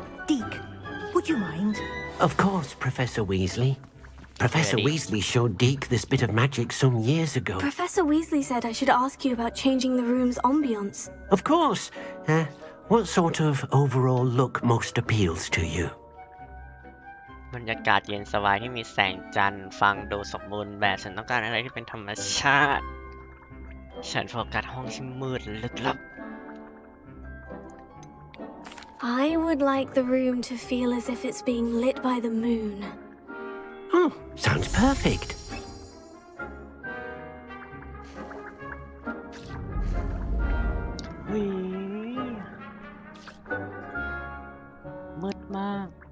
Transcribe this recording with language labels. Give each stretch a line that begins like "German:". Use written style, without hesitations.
English: Deke, would you mind? Of course, Professor Weasley. Professor Ready. Weasley showed Deke this bit of magic some years ago. Professor Weasley said I should ask you about changing the room's ambience. Of course. what sort of overall look most appeals to you?
Thai: บรรยากาศเย็นสบายที่มีแสงจันทร์ฟังดูสมบูรณ์แบบฉันต้องการอะไรที่เป็นธรรมชาติ ฉันโฟกัสห้องที่มืดและลึกลับ
English: I would like the room to feel as if it's being lit by the moon. Oh, sounds perfect.
Thai: เฮ้ยมืดมาก